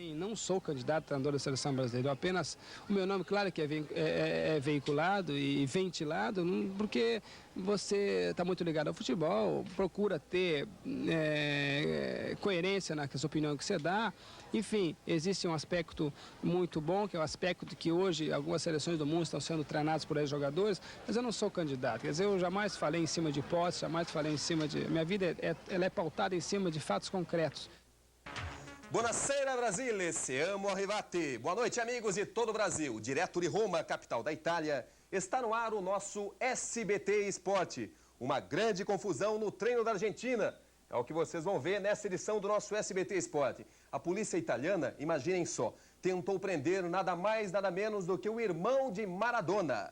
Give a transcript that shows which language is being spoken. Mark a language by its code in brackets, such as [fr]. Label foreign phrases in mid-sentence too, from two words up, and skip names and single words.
[pt] Não sou candidato a treinador da seleção brasileira, apenas o meu nome, claro que é veiculado e ventilado, porque você está muito ligado ao futebol, procura ter coerência nas opiniões que você dá. Enfim, existe um aspecto muito bom, que é o aspecto de que hoje algumas seleções do mundo estão sendo treinadas por ex-jogadores, mas eu não sou candidato. Quer dizer, eu jamais falei em cima de hipóteses, jamais falei em cima de... Minha vida ela é pautada em cima de fatos concretos. [it] Buonasera, Brasile, siamo arrivati. [pt] Boa noite, amigos de todo o Brasil. Direto de Roma, capital da Itália, está no ar o nosso SBT Esporte. Uma grande confusão no treino da Argentina. É o que vocês vão ver nessa edição do nosso SBT Esporte. A polícia italiana, imaginem só, tentou prender nada mais, nada menos do que o irmão de Maradona.